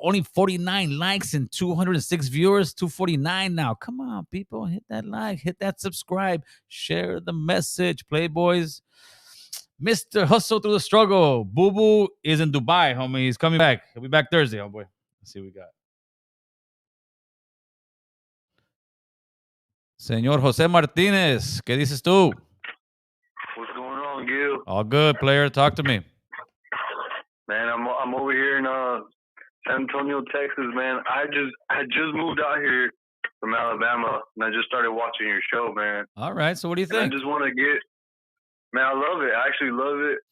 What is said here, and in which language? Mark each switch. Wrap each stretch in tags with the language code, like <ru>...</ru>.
<en>Only 49 likes and 206 viewers. 249 now. Come on, people. Hit that like. Hit that subscribe. Share the message, Playboys. Mr. Hustle Through the Struggle. Boo Boo is in Dubai, homie. He's coming back. He'll be back Thursday, homeboy. Let's see what we got.</en> <es>Señor José Martínez, ¿qué dices tú?</es> <en>What's going on, Gil? All good, player. Talk to me. Man, I'm over here in San Antonio, Texas, man. I just moved out here from Alabama, and I just started watching your show, man. All right. So what do you think? And I just want to get, man, I love it. I actually love it.</en>